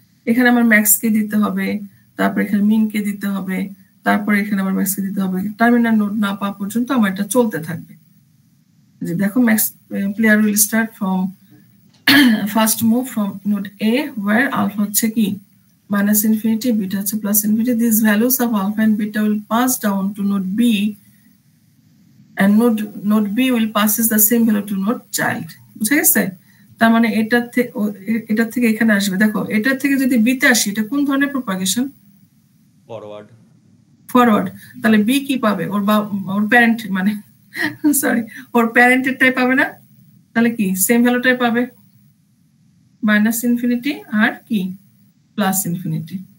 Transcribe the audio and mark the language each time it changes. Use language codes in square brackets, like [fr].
[bn] এখানে আমার ম্যাক্স কে দিতে হবে, তারপর এখানে মিন কে দিতে হবে, তারপর এখানে আমার ম্যাক্স কে দিতে হবে। টার্মিনাল নোট না পাওয়া পর্যন্ত আমার এটা চলতে থাকবে। যে দেখো, [en] max player will start from first move from node A, where alpha [bn] হচ্ছে কি [en] minus infinity, beta [bn] হচ্ছে [en] plus infinity. These values of alpha and beta will pass down to node B, and node B will passes the same value to node child. [bn] বুঝা গেছে? তার মানে এটা থেকে এখানে আসবে। দেখো, এটা থেকে যদি B তে আসি, এটা কোন ধরনের প্রপাগেশন? ফরওয়ার্ড। তাহলে B কি পাবে? ওর প্যারেন্ট, মানে সরি, ওর প্যারেন্টেরটাই পাবে না? তাহলে কি সেম ভ্যালুটাই পাবে, মাইনাস ইনফিনিটি আর কি প্লাস ইনফিনিটি।